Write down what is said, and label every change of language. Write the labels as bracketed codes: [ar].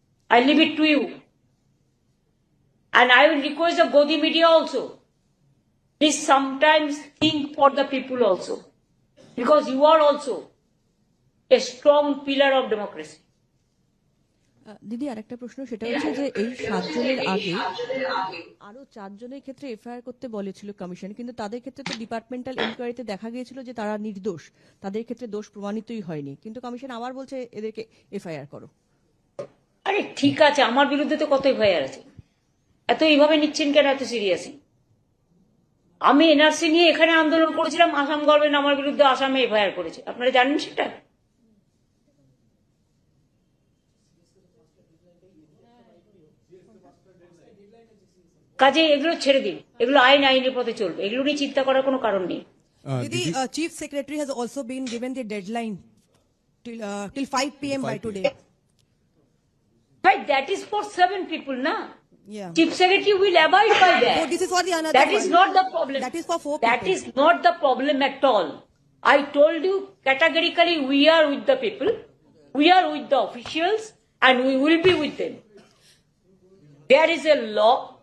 [en] I leave it to you. And I will request the Godi media also. Please sometimes think for the people also. Because you are also a strong pillar of democracy. [bn] দিদি আরেকটা প্রশ্ন, সেটা হচ্ছে যে এই 7 জনের আগে আরো 4 জনের ক্ষেত্রে এফআইআর করতে বলেছিল কমিশন, কিন্তু তাদের ক্ষেত্রে তো ডিপার্টমেন্টাল ইনকোয়ারিতে দেখা গিয়েছিল যে তারা নির্দোষ, তাদের ক্ষেত্রে দোষ প্রমাণিতই হয়নি, কিন্তু কমিশন আবার বলছে এদেরকে এফআইআর করো। আরে ঠিক আছে, আমার বিরুদ্ধে তো কত এফআইআর আছে, এত এইভাবে নিচ্ছেন কেন, এত সিরিয়াসলি? আমি এনআরসি নিয়ে এখানে আন্দোলন করেছিলাম, আসাম গভর্নমেন্ট আমার বিরুদ্ধে আসামে এফআইআর করেছে, আপনারা জানেন সেটা? কাজে এগুলো ছেড়ে দিন, এগুলো আইনের পথে চলবে, এগুলো নিয়ে চিন্তা করার কোনো কারণ নেই। [en] The Chief Secretary has also been given the deadline till 5 p.m. by today. But that is for 7 people, na? Yeah. Chief Secretary will abide by that. So this is for the another That is one. not the problem. That is for 4 people. That is not the problem at all. I told you categorically, we are with the people, we are with the officials, and we will be with them. There is a law.